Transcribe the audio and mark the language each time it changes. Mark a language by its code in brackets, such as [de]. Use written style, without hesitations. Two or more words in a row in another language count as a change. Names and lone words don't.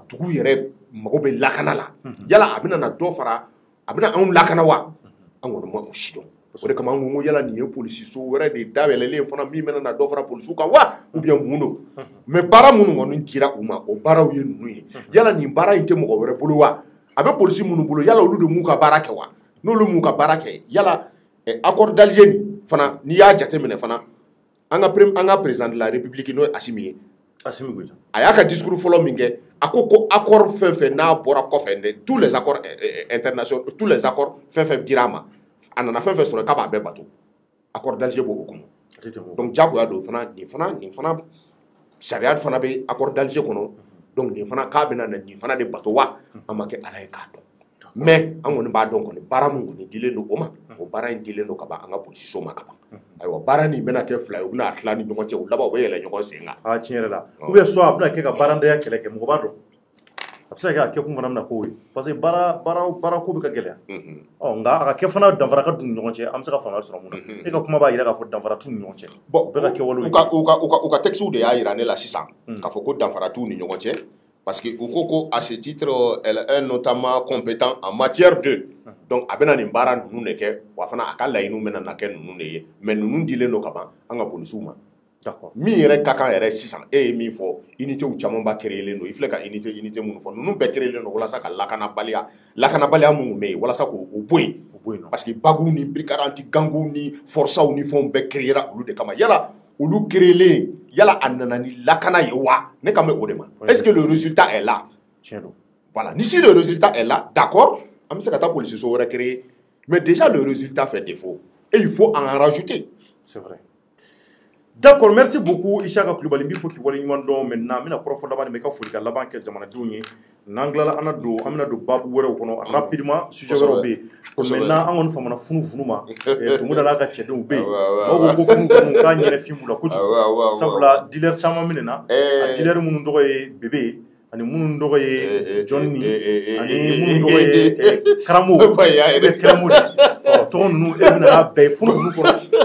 [bm] dugu yɛrɛ mago bɛ lakana la yala a bɛna na dɔ fara a bɛna anw lakana wa an kɔni ma o si dɔn o de kama an ko yala nin ye polisi so wɛrɛ de dayɛlɛlen fana min bɛna na dɔ fara polisiw kan wa [fr] ou bien [bm] mun don mais baara minnu kɔni dira u ma o baaraw ye ninnu ye yala nin baara in tɛ mɔgɔ wɛrɛ bolo wa a bɛ polisi minnu bolo yala olu de m'u ka baara kɛ wa n'olu m'u ka baara kɛ yala accord d'Alger nin fana n'i y'a jateminɛ fana an ka [fr] président de la république [bm] n'o ye Assimi ye a y'a ka discours fɔlɔ min kɛ a ko accord fɛn fɛn n'a bɔra kɔfɛ [fr] tous les accords internationaux tous les accords [bm] fɛn fɛn dira a ma a nana fɛn fɛn sɔrɔ k'a b'a bɛɛ bato accord d'Alger b'o kɔnɔ donc jagoya don nin fana sariya fana bɛ accord d'Alger kɔnɔ donc nin fana k'a bɛna na nin fana de bato wa an ma kɛ ala ye k'a dɔn mais an kɔni b'a dɔn kɔni baara min kɔni dilen don o ma o baara in dilen don ka ban an ka polisiso ma ka ban ayiwa baara nin bɛna kɛ fila ye u bɛna tila ni ɲɔgɔn cɛ u laban u bɛ yɛlɛ ɲɔgɔn sen kan tiɲɛ yɛrɛ la [fr] ou bien soit [bm] a bɛna kɛ ka baarandaya kɛlɛ kɛ mɔgɔ b'a dɔn a bɛ se ka kɛ a kɛ kun fana bɛna k'o ye [fr] parce que [bm] baara ko bɛ ka gɛlɛya nka a ka kɛ fana danfara ka don ni ɲɔgɔn cɛ an bɛ se ka faamuya sɔrɔ mun na e ka kuma b'a jira k'a fɔ danfara t'u ni ɲɔgɔn cɛ bon bɛɛ ka kɛ walew ye u ka texte de y'a jira ne la sisan k'a fɔ ko danfara t'u ni ɲɔgɔn cɛ [fr] parce que [bm] u ko [fr] à ce titre elle est notamment compétent en matière de [bm] donc a bɛna nin baara ninnu de kɛ wa fana a ka laɲiniw bɛna na kɛ ninnu de ye mais ninnu dilen don ka ban an ka polisiw ma min yɛrɛ ka kan yɛrɛ sisan e ye min fɔ unitéw caman ba créelen don i filɛ ka unité minnu fɔ ninnu bɛɛ créelen don walasa ka lakanabaliya minnu bɛ yen walasa k'o bɔ yen [fr] parce que [bm] baguw ni brigades ganguw ni forçaw ni fɛnw bɛɛ créera olu de kama yala olu créelen yala a nana ni lakana ye wa ne kan bɛ o de ma [fr] est-ce que le résultat est là voilà [bm] ni [fr] si le résultat est là d'accord [bm] an bɛ se ka taa polisiso wɛrɛ créer [fr] mais déjà le résultat fait défaut et il faut en rajouter c'est vrai. D'accord, merci beaucoup [bm] Isaka Kulibali n b'i fo k'i waleɲuman dɔn maintenant n bɛna kɔrɔfɔ laban de ma i ka foli ka laban kɛ jamanadenw ye n'an tilala an bɛna don baabu wɛrɛw kɔnɔ rapidement sujet wɛrɛw bɛ yen maintenant an kɔni famana funufunu ma tumu da n'a ka cɛdenw bɛ yen maaw ko funufunu k'a ɲɛnɛfin b'u la kojugu sabula dealer caman minɛna a dealer minnu tɔgɔ ye Bebe ani minnu tɔgɔ ye Johnny ani minnu tɔgɔ ye Karamo Karamo de tɔgɔ ninnu e bɛna n'a bɛɛ ye funufunu kɔnɔ